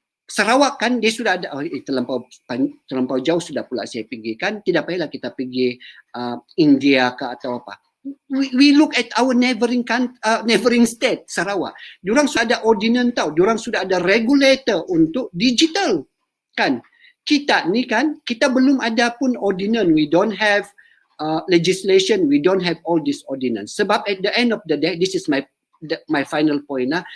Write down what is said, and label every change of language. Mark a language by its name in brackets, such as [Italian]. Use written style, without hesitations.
[Malay] Sarawak kan dia sudah ada terlampau jauh sudah pula saya pergi kan. Tidak payahlah kita pergi India ke atau apa. [English] We look at our neighboring state, Sarawak. [Malay] Diorang sudah ada ordinance tau. Diorang sudah ada regulator untuk digital. Kan? Kita ni kan, kita belum ada pun ordinance. [English] We don't have legislation. We don't have all this ordinance. [Malay] Sebab [English] at the end of the day, this is my final point.